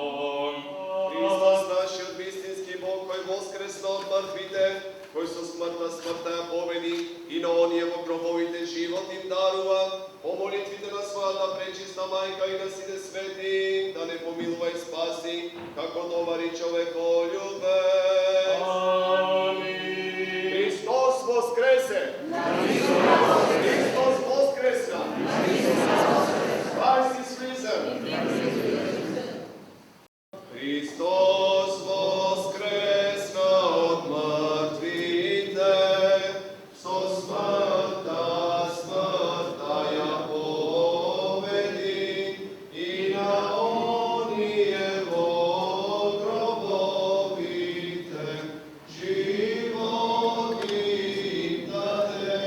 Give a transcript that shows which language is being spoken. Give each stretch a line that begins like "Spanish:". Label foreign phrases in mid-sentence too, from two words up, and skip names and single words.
Macedonian: Христос, нашиот вистински Бог, кој воскресна од мртвите, кој со смртта ја победи и на оние во гробовите живот им дарува, по молитвите на својата пречиста мајка и на сите свети, да не помилува и спаси, како добар и човеколюбец. Амин. Христос воскресе! Христос воскресна!
English: Christ is risen!
Macedonian: Христос воскресна од мртвите, со смртта ја победи и на оние во гробовите живот им даде.